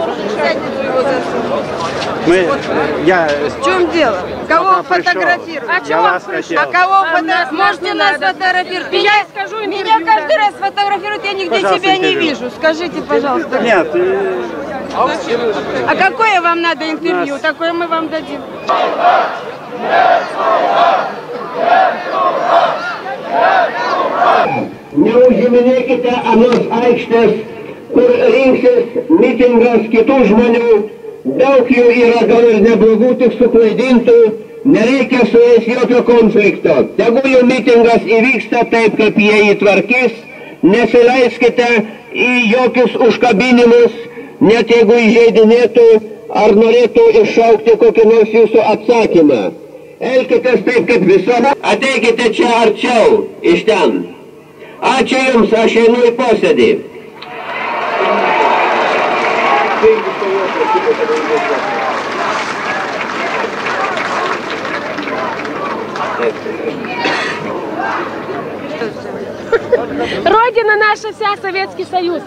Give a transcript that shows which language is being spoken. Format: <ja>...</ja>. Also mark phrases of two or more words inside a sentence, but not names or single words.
<ru>В чем дело? Кого фотографировать? А чего? А кого фотографировать? Можете нас фотографировать? Я скажу, меня каждый раз фотографируют, я нигде тебя не вижу. Скажите, пожалуйста. Нет. А какое вам надо интервью? Такое мы вам дадим.</ru> <lt>Neužsiminėkite anos aikštės, kur rinksis mitingas kitų žmonių. Daug jų yra gal ir neblogų, tik suklaidintų. Nereikia su jais jokio konflikto. Tegu jų mitingas įvyksta taip, kaip jie įtvarkys. Nesileiskite į jokius užkabinimus, net jeigu įžeidinėtų ar norėtų iššaukti kokį nors jūsų atsakymą. Elkitės taip, kaip visuomet. Ateikite čia arčiau, iš ten. Ačiū Jums, aš einu į posėdį.</lt> <ru>Родина наша вся Советский Союз.</ru>